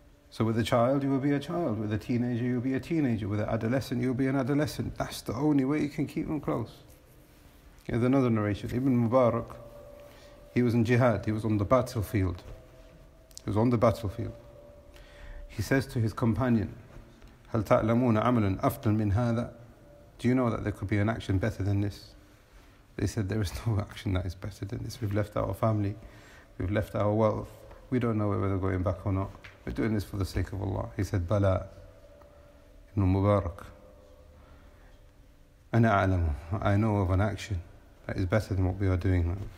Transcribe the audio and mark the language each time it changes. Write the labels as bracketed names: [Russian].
[English] So with a child, you will be a child. With a teenager, you'll be a teenager. With an adolescent, you'll be an adolescent. That's the only way you can keep them close. Here's another narration. Ibn Mubarak, he was in jihad. He was on the battlefield. He was on the battlefield. He says to his companion, [Arabic] هَلْ تَعْلَمُونَ عَمَلٌ أَفْضَلٌ مِنْ هَذَا? [English] Do you know that there could be an action better than this? They said, there is no action that is better than this. We've left our family. We've left our wealth. We don't know whether we're going back or not. We're doing this for the sake of Allah. He said, [Arabic] بَلَا [English] Ibn Mubarak [Arabic] أَنَا أَعْلَمُ [English] I know of an action that is better than what we are doing.